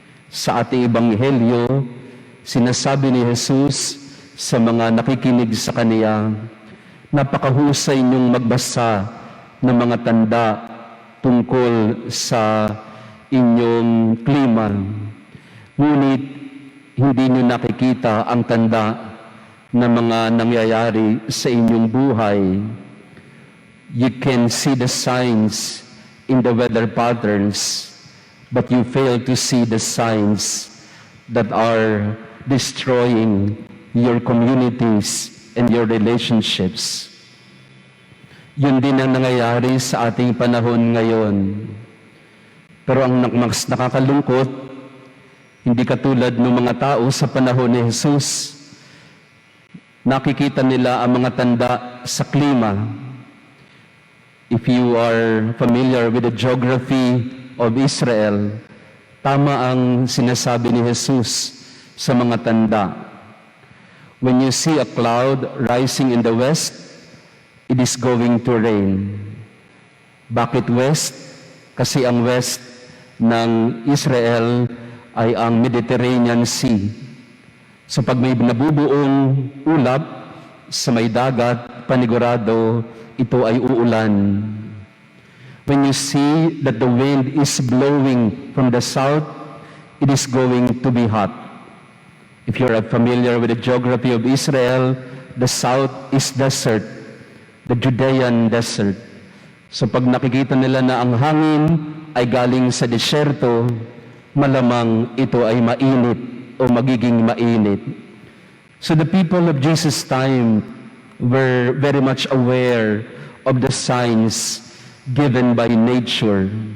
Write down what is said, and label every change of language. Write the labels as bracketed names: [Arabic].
[Filipino] Sa ating ebanghelyo, sinasabi ni Jesus sa mga nakikinig sa Kaniya, napakahusay niyong magbasa ng mga tanda tungkol sa inyong klima. Ngunit hindi niyo nakikita ang tanda ng mga nangyayari sa inyong buhay. [English] You can see the signs in the weather patterns, but you fail to see the signs that are destroying your communities and your relationships. [Filipino] Yun din ang nangyayari sa ating panahon ngayon. Pero ang mas nakakalungkot, hindi katulad ng mga tao sa panahon ni Jesus. Nakikita nila ang mga tanda sa klima. [English] If you are familiar with the geography of Israel, [Filipino] tama ang sinasabi ni Jesus sa mga tanda. [English] When you see a cloud rising in the west, it is going to rain. [Filipino] Bakit west? Kasi ang west ng Israel ay ang Mediterranean Sea. So pag may nabubuong ulap sa may dagat, panigurado, ito ay uulan. [English] When you see that the wind is blowing from the south, it is going to be hot. If you're familiar with the geography of Israel, the south is desert, the Judean desert. [Filipino] So pag nakikita nila na ang hangin ay galing sa disyerto, malamang ito ay mainit o magiging mainit. [English] So the people of Jesus' time were very much aware of the signs given by nature.